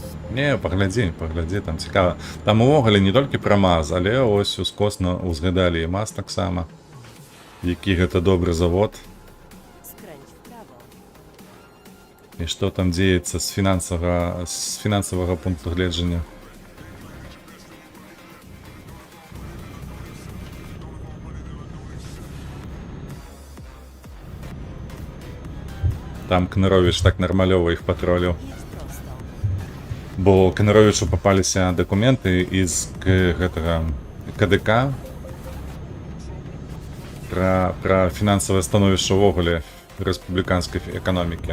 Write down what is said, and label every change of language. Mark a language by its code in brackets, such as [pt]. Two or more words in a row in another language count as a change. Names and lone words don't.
[be] Не, паглядзі, там цікава. Там увогуле не толькі пра Маз, але ось ускосна узгадалі і Маз таксама. Які гэта добры завод. [pl] Skręć w prawo. [be] І што там дзеецца з фінансавага пункту гледжання. Там Кныровіч так нармалёва іх патроліў. [pl] Jedź prosto. [be] Бо Кныровічу папаліся дакументы з гэтага КДК пра фінансавае становішча ўвогуле рэспубліканскай эканомікі.